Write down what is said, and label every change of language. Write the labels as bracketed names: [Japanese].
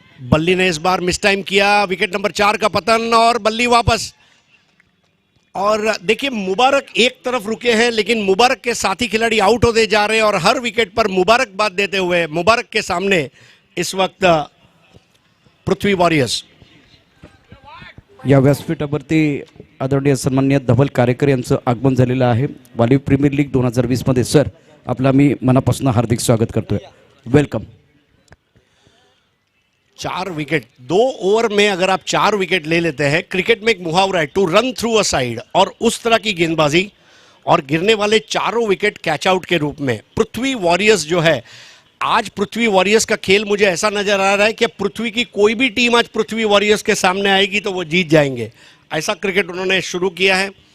[Hindi] बल्ली ने इस बार मिस टाइम किया। विकेट नंबर 4 का पतन और बल्ली वापस। और देखिए मुबारक एक तरफ रुके हैं, लेकिन मुबारक के साथी खिलाड़ी आउट होते जा रहे हैं और हर विकेट पर मुबारकबाद देते हुए मुबारक के सामने इस वक्त पृथ्वी वॉरियर्स। [Marathi] या व्यासपीठावरती आदरणीय सन्माननीय धवल कारेकर यांचं आगमन झालेलं आहे वालीव प्रीमियर लीग 2020 मध्ये। सर आपला मी मनापासून हार्दिक स्वागत करतोय, वेलकम। [Hindi] 4 विकेट 2 ओवर में अगर आप 4 विकेट ले लेते हैं, क्रिकेट में एक मुहावरा है [English] to run through a side, [Hindi] और उस तरह की गेंदबाजी और गिरने वाले चारों विकेट कैच आउट के रूप में पृथ्वी वॉरियर्स जो है, आज पृथ्वी वॉरियर्स का खेल मुझे ऐसा नजर आ रहा है कि पृथ्वी की कोई भी टीम आज पृथ्वी वॉरियर्स के सामने आएगी तो वो जीत जाएंगे, ऐसा क्रिकेट उन्होंने शुरू किया है।